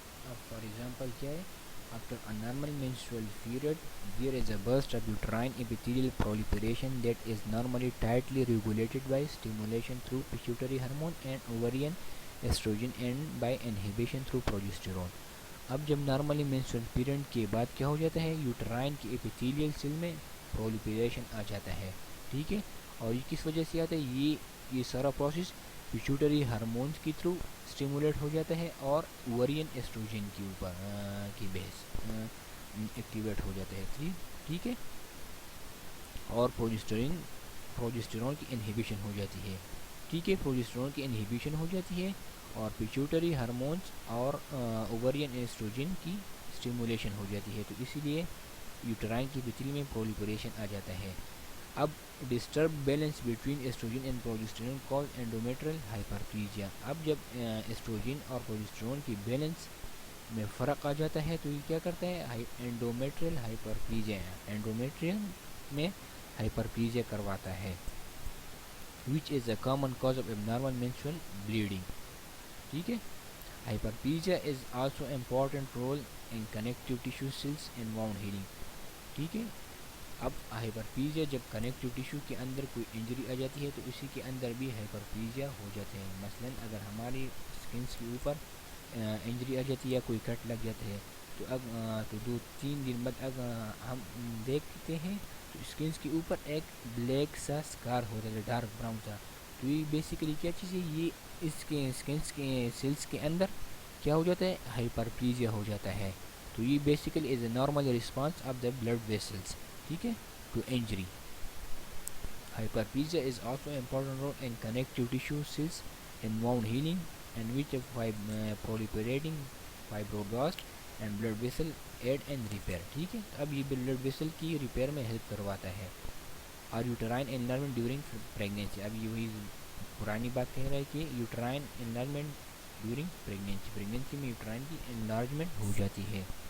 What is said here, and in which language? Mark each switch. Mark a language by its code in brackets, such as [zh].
[ur] اب [en] for example [ur] کیا ہے؟ [en] After a normal menstrual period, there is a burst of uterine epithelial proliferation that is normally tightly regulated by stimulation through pituitary hormone and ovarian estrogen and by inhibition through progesterone. [ur] اب جب normally menstrual period کے بعد کیا ہو جاتا ہے؟ یوٹرائن کی epithelial cell میں proliferation آ جاتا ہے. ٹھیک ہے. اور یہ کس وجہ سے آتا ہے؟ یہ سارا پروسیس پیچوٹری ہارمونز کے تھرو اسٹیمولیٹ ہو جاتا ہے اور اوورین ایسٹروجن کے اوپر کی بیس ایکٹیویٹ ہو جاتا ہے. ٹھیک ہے. اور پروجسٹرون کی انہیبیشن ہو جاتی ہے. ٹھیک ہے. پروجسٹرون کی انہیبیشن ہو جاتی ہے اور پیچوٹری ہارمونز اور اوورین ایسٹروجن کی اسٹیمولیشن ہو جاتی ہے. تو اسی لیے یوٹرائن کی ایپیتھیل میں پرولیفریشن آ جاتا ہے. [en] اب disturb balance between estrogen and progesterone cause endometrial hyperplasia. [ur] اب جب ایسٹروجن اور پروجسٹرون کی بیلنس میں فرق آ جاتا ہے تو یہ کیا کرتا ہے؟ اینڈومیٹریل ہائپرپلیزیا، اینڈومیٹریل میں ہائپرپلیزیا کرواتا ہے. [en] which is a common cause of abnormal menstrual bleeding. [ur] ٹھیک ہے. [en] Hyperplasia is also important role in connective tissue cells and wound healing. [ur] ٹھیک ہے. اب ہائپرپلیزیا جب کنیکٹیو ٹیشو کے اندر کوئی انجری آ جاتی ہے تو اسی کے اندر بھی ہائپرپلیزیا ہو جاتے ہیں. مثلا اگر ہماری اسکنس کے اوپر انجری آ جاتی ہے یا کوئی کٹ لگ جاتا ہے تو اب تو 2-3 دن بعد اگر ہم دیکھتے ہیں تو اسکنس کے اوپر ایک بلیک سا اسکار ہوتا ہے، ڈارک براؤن سا. تو یہ بیسیکلی کیا چیز ہے؟ یہ اس کے اسکنس کے سیلس کے اندر کیا ہو جاتا ہے؟ ہائپرپلیزیا ہو جاتا ہے. تو یہ [en] basically is a normal response of the blood vessels, [ur] ٹھیک ہے، [en] To injury. Hyperplasia is also an important role in connective tissue cells in wound healing, and which proliferating fibroblast and blood vessel aid and repair. [ur] ٹھیک ہے، اب یہ blood vessel کی repair میں help کرواتا ہے. اور [en] uterine enlargement during pregnancy, [ur] اب یہ وہی پرانی بات کہہ رہا ہے کہ یوٹرائن انلارجمنٹ ڈیورنگ پریگنینسی میں یوٹرائن کی انلارجمنٹ ہو جاتی ہے.